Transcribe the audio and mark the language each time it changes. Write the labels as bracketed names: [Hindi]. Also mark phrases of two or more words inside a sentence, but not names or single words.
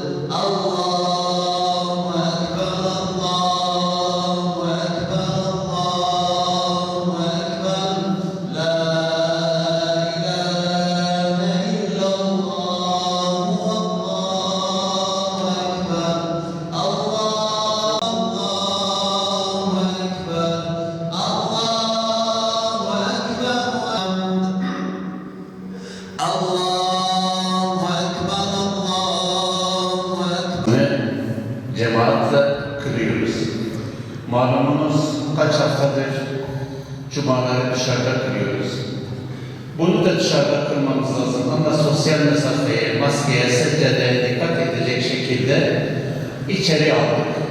[Arabic] الله أكبر الله أكبر الله أكبر لا إله إلا الله والله أكبر الله أكبر الله أكبر الله أكبر الله أكبر [Turkish] Cemaatle kılıyoruz. Malumunuz kaç haftadır cumaları dışarıda kılıyoruz. Bunu da dışarıda kılmamız lazım ama sosyal mesafeye, maskeye, seccadeye dikkat edecek şekilde içeri aldık.